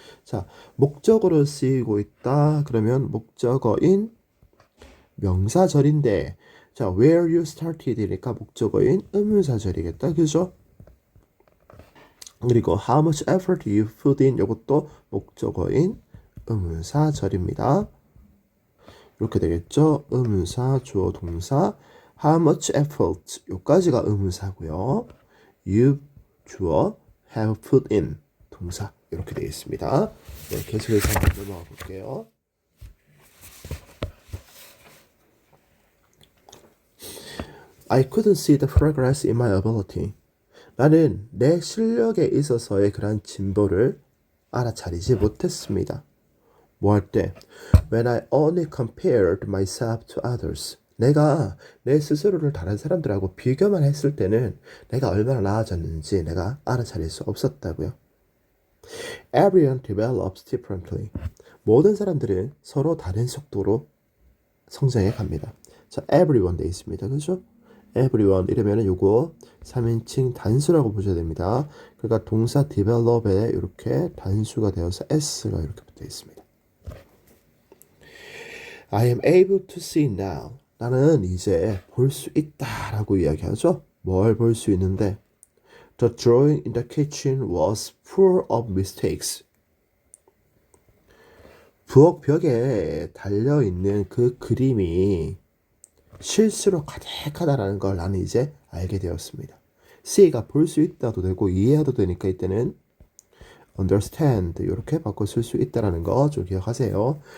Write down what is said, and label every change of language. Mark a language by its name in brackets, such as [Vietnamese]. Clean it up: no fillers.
[Korean] 자, 목적어로 쓰이고 있다 그러면 목적어인 명사절인데 자, [English] where you started이니까 [Korean] 목적어인 의문사절이겠다. 그죠? 그리고 [English] how much effort you put in [Korean] 이것도 목적어인 의문사절입니다. 이렇게 되겠죠? 의문사, 주어, 동사 [English] How much effort [Korean] 요까지가 의문사고요. You 주어 [English] have put in [Korean] 동사 이렇게 되어 있습니다. 네, 계속해서 한번 넘어가 볼게요. [English] I couldn't see the progress in my ability. [Korean] 나는 내 실력에 있어서의 그러한 진보를 알아차리지 못했습니다. 뭐 할 때? [English] When I only compared myself to others. [Korean] 내가 내 스스로를 다른 사람들하고 비교만 했을 때는 내가 얼마나 나아졌는지 내가 알아차릴 수 없었다고요. [English] Everyone develops differently. [Korean] 모든 사람들은 서로 다른 속도로 성장해 갑니다. 자, everyone 돼 있습니다. 그죠? everyone 이러면은 요거 3인칭 단수라고 보셔야 됩니다. 그러니까 동사 develop에 이렇게 단수가 되어서 s가 이렇게 붙어 있습니다. [English] I am able to see now. [Korean] 나는 이제 볼 수 있다라고 이야기하죠. 뭘 볼 수 있는데 [English] The drawing in the kitchen was full of mistakes. [Korean] 부엌 벽에 달려있는 그 그림이 실수로 가득하다라는 걸 나는 이제 알게 되었습니다. C가 볼 수 있다도 되고 이해해도 되니까 이때는 understand 이렇게 바꿔 쓸 수 있다라는 거 좀 기억하세요.